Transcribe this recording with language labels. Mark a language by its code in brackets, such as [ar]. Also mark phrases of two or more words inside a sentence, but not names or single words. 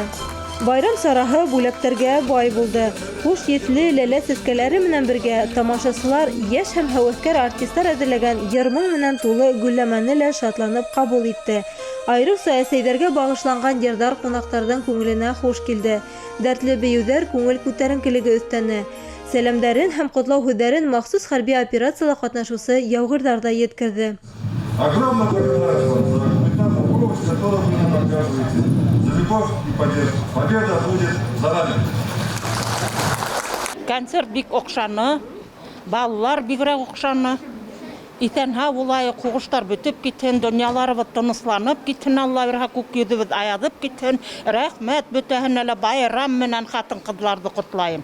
[ba] Байрам сараһы бүләктәргә бай булды. Хуш еҫле ләлә сәскәләре менән бергә тамашасылар йәш һәм һәүәҫкәр артистар әҙерләгән йыр-моң менән тулы гөлләмәне лә шатланып ҡабул итте. Айырыуса әсәйҙәргә бағышланған йырҙар ҡунаҡтарҙың күңеленә хуш килде. Дәртле бейеүҙәр күңел күтәренкелеге өҫтәне. Сәләмдәрен һәм ҡотлау һүҙҙәрен махсус хәрби операцияла ҡатнашыусы яуғирҙар да еткерҙе. [ru] Огромное благодарность вам за помощь, которую вы нам оказываете, за любовь и поддержку. Победа будет за нами. [ba] Концерт бик оҡшаны, балалар бигерәк оҡшаны. Иҫән-һау улай ҡуғыштар бөтөп китһен, донъяларыбыҙ тынысланып китһен, Алла бирһә, күк йөҙөбөҙ аяҙып китһен. Рәхмәт бөтәһенә лә байрам менән ҡатын-ҡыҙҙарҙы ҡотлайым.